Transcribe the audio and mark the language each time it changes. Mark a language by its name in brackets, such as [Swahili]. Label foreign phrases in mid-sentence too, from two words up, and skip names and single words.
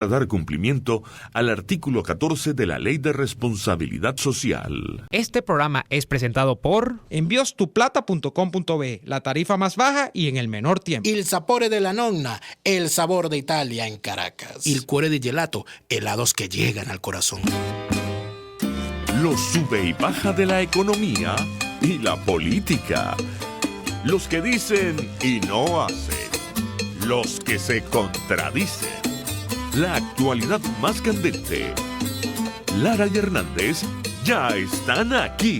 [Spanish] dar cumplimiento al artículo 14 de la Ley de Responsabilidad Social. Este programa es presentado por Enviostuplata.com.be, la tarifa más baja y en el menor tiempo. [Italian] Il sapore della nonna, [Spanish] el sabor de Italia en Caracas. [Italian] Il cuore di gelato, [Spanish] helados que llegan al corazón. Los sube y baja de la economía y la política. Los que dicen y no hacen. Los que se contradicen. La actualidad más candente. Lara y Hernández ya están aquí.